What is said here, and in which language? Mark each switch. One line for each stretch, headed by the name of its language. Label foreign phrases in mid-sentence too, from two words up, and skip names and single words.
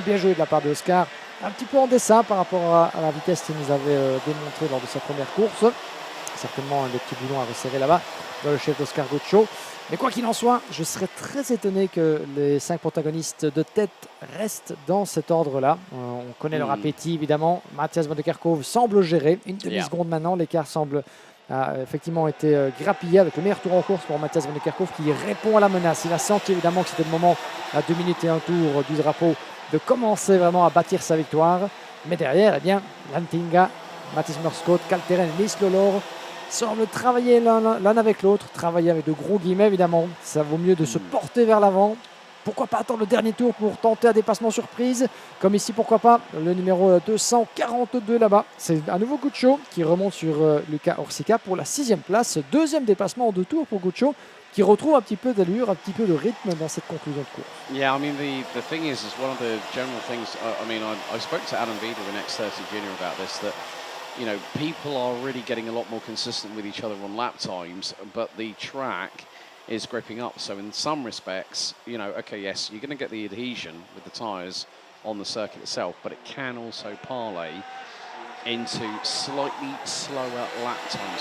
French: Bien joué de la part de Oscar. Un petit peu en dessin par rapport à la vitesse qu'il nous avait démontré lors de sa première course. Certainement un des petits boulons à resserrer là-bas dans le chef d'Oscar Guccio. Mais quoi qu'il en soit, je serais très étonné que les 5 protagonistes de tête restent dans cet ordre-là. On connaît leur appétit, évidemment. Matthias van der Kerkhoff semble gérer. Une demi-seconde maintenant, l'écart semble effectivement été grappillé avec le meilleur tour en course pour Matthias van der Kerkhoff qui répond à la menace. Il a senti évidemment que c'était le moment, à 2 minutes et un tour du drapeau, de commencer vraiment à bâtir sa victoire. Mais derrière, Lantinga, Mathis Merschalt, Calteren et Niels de Law semblent travailler l'un avec l'autre, travailler avec de gros guillemets évidemment. Ça vaut mieux de se porter vers l'avant pourquoi pas attendre le dernier tour pour tenter un dépassement surprise, comme ici, pourquoi pas, le numéro 242 là-bas. C'est un nouveau Guccio qui remonte sur Luca Orsica pour la 6e place. Deuxième dépassement en 2 tours pour Guccio, qui retrouve un petit peu d'allure, un petit peu de rythme dans cette conclusion de course.
English: Yeah, I mean, the thing is one of the general things, I spoke to Adam Vida in X30 Junior about this, that, you know, people are really getting a lot more consistent with each other on lap times, but the track is gripping up. So in some respects, you know, okay, yes, you're going to get the adhesion with the tyres on the circuit itself, but it can also parlay into slightly slower lap times.